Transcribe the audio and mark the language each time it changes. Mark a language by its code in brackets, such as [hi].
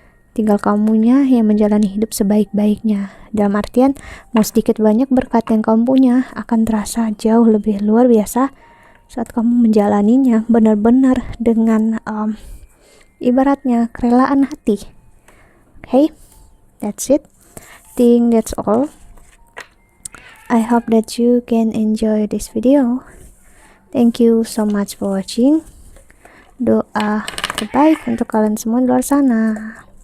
[id] Tinggal kamunya yang menjalani hidup sebaik-baiknya, dalam artian mau sedikit banyak berkat yang kamu punya akan terasa jauh lebih luar biasa saat kamu menjalaninya benar-benar dengan ibaratnya kerelaan hati. [en] Okay, that's it. Think that's all. I hope that you can enjoy this video. Thank you so much for watching. [id] Doa terbaik untuk kalian semua di luar sana.